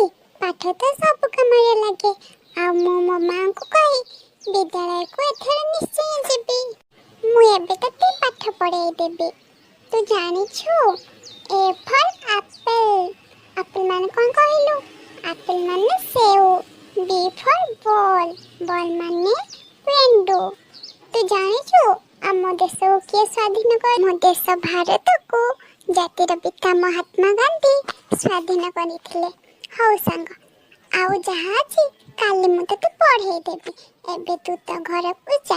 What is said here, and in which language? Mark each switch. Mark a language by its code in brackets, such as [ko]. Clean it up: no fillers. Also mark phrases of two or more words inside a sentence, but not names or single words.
[or] ପାଠ ତ ସବୁ କାମରେ ଲାଗେ। ଆଉ ମୁଁ ମୋ ମାଙ୍କୁ କହି ବିଦ୍ୟାଳୟକୁ ଏଥର ନିଶ୍ଚୟ ଯିବି। ମୁଁ ଏବେ ତତେ ପାଠ ପଢେଇ ଦେବି। ତୁ ଜାଣିଛୁ [en] A for apple. [or] ଆପଲ୍ ମାନେ କ'ଣ କହିଲୁ? ଆପଲ୍ ମାନେ ସେଉ। [en] B for ball, ball ମାନେ window। [or] ତୁ ଜାଣିଛୁ ଆମ ଦେଶକୁ କିଏ ସ୍ୱାଧୀନ କରି? ଆମ ଦେଶ ଭାରତକୁ ଜାତିର ପିତା ମହାତ୍ମା ଗାନ୍ଧୀ ସ୍ୱାଧୀନ କରିଥିଲେ। ହଉ ସାଙ୍ଗ, ଆଉ ଯାହା ଅଛି କାଲି ମୁଁ ତତେ ପଢେଇ ଦେବି। ଏବେ ତୁ ତ ଘରକୁ ଯା।